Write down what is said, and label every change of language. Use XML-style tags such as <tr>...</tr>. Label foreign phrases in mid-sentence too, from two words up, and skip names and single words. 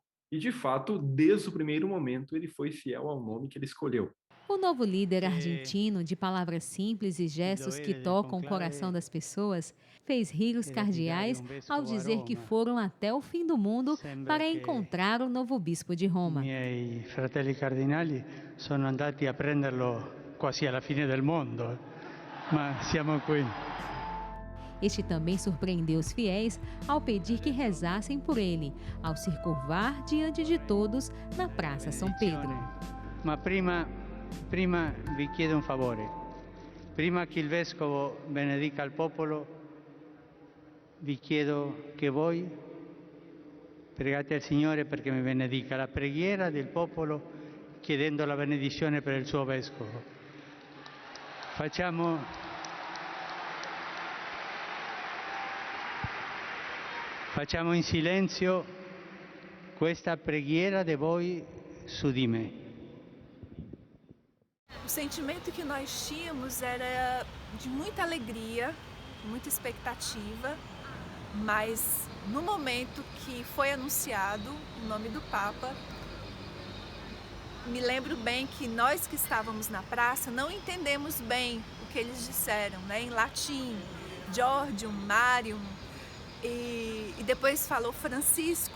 <pt>E, de fato, desde o primeiro momento, ele foi fiel ao nome que ele escolheu. O novo líder argentino, de palavras simples e gestos que tocam o coração das pessoas, fez rir os cardeais ao dizer que foram até o fim do mundo para encontrar o novo bispo de Roma.</pt> <it>Miei fratelli cardinali sono andati a prenderlo quasi alla fine del mondo, ma siamo qui.</it> <pt>Este também surpreendeu os fiéis ao pedir que rezassem por ele, ao se curvar diante de todos na Praça São Pedro.</pt> <it>Ma prima vi chiedo un favore. Prima che il Vescovo benedica il popolo, vi chiedo che voi pregate al Signore perché mi benedica. La preghiera del popolo chiedendo la benedizione per il suo Vescovo. Facciamo in silenzio questa preghiera de voi su di me.</it> <pt>O sentimento que nós tínhamos era de muita alegria, muita expectativa, mas no momento que foi anunciado o nome do Papa, me lembro bem que nós que estávamos na praça não entendemos bem o que eles disseram, né, em latim, Georgium, Marium, e depois falou Francisco.</pt>